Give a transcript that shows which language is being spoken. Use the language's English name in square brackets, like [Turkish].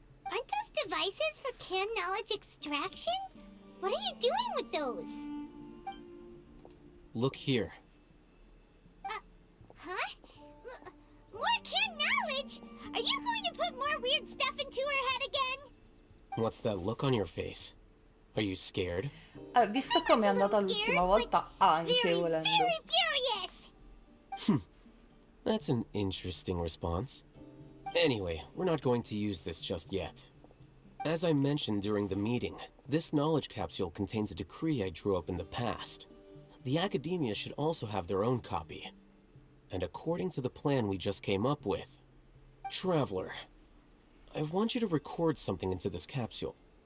[English] Aren't those devices for canned knowledge extraction? What are you doing with those? Look here. Huh? More canned knowledge? Are you going to put more weird stuff into her head again? What's that look on your face? Are you scared? [Italian] Allora, visto come è andata l'ultima volta, anche [English] Very, [Italian] volendo. [English] very furious! That's an interesting response. Anyway, we're not going to use this just yet. As I mentioned during the meeting, this knowledge capsule contains a decree I drew up in the past. The academia should also have their own copy. And according to the plan we just came up with, Traveler, I want you to record something into this capsule.